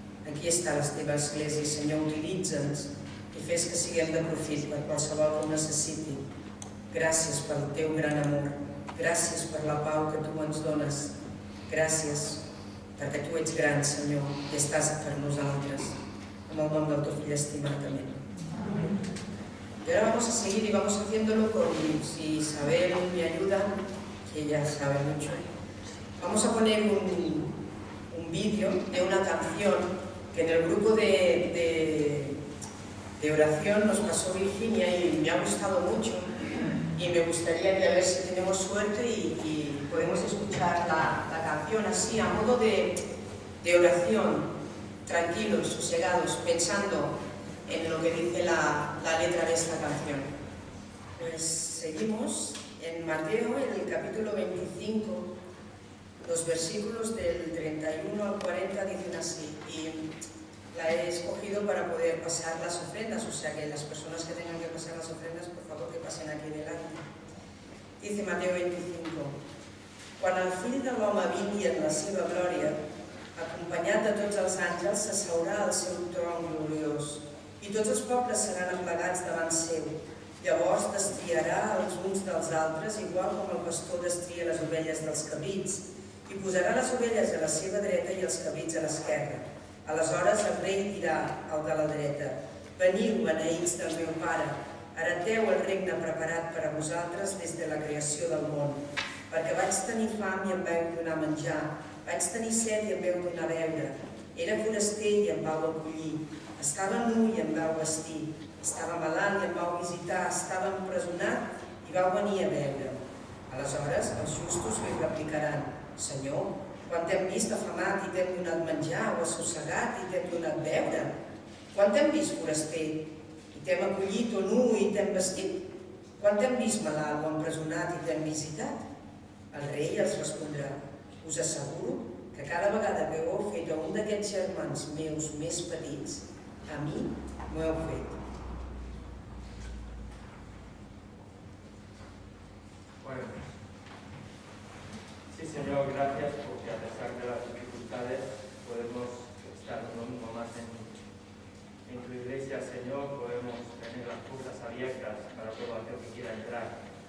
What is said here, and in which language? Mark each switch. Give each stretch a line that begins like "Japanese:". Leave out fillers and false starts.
Catalan: Aquí està la teva església, Senyor, utilitza'ns i fes que siguem de profit per qualsevol que ho necessiti. Gràcies pel teu gran amor, gràcies per la pau que tu ens dones, gràcies perquè tu ets gran, Senyor, i estàs per nosaltres. En el nom del teu fill estimat, amén.
Spanish: Y ahora vamos a seguir y vamos haciéndolo con, si Isabel me ayuda, que ella sabe mucho. Vamos a poner un vídeo de una canción que en el grupo de oración nos pasó Virginia y me ha gustado mucho y me gustaría que a ver si tenemos suerte y podemos escuchar la canción así a modo de oración, tranquilos, sosegados, pensando en lo que dice la letra de esta canción. Pues seguimos en Mateo, en el capítulo 25, los versículos del 31 al 40 dicen así, y la he escogido para poder pasar las ofrendas, o sea que las personas que tengan que pasar las ofrendas, por favor que pasen aquí delante. Dice Mateo 25,
Catalan: quan el fill de l'home vingui en la seva glòria, acompanyat de tots els àngels, s'asseurà al seu tron gloriós, i tots els pobles seran aplegats davant seu. Llavors destriarà els uns dels altres, igual com el pastor destria les ovelles dels cabrits, i posarà les ovelles a la seva dreta i els cabrits a l'esquerra. Aleshores el rei dirà al de la dreta: veniu, beneïts del meu pare, hereteu el regne preparat per a vosaltres des de la creació del món. Perquè vaig tenir fam i em vau donar menjar, vaig tenir set i em vau donar a beure, era foraster i em vau acollir, estava nu i em vau vestir, estava malalt i em vau visitar, estava empresonat i vau venir a veure. Aleshores els justos li replicaran: Senyor, quan t'hem vist afamat i t'hem donat menjar, o assossegat i t'hem donat beure? Quan t'hem vist foraster i t'hem acollit, o nu i t'hem vestit? Quan t'hem vist malalt o empresonat i t'hem visitat? El rei els respondrà: us asseguro que cada vegada que ho heu fet a un d'aquests germans meus més petits, a mi m'ho heu fet.
Spanish: Bueno, sí, Señor, gracias porque a pesar de las dificultades podemos estar un domingo más en tu iglesia, Señor, podemos tener las puertas abiertas para todo aquel que quiera entrar.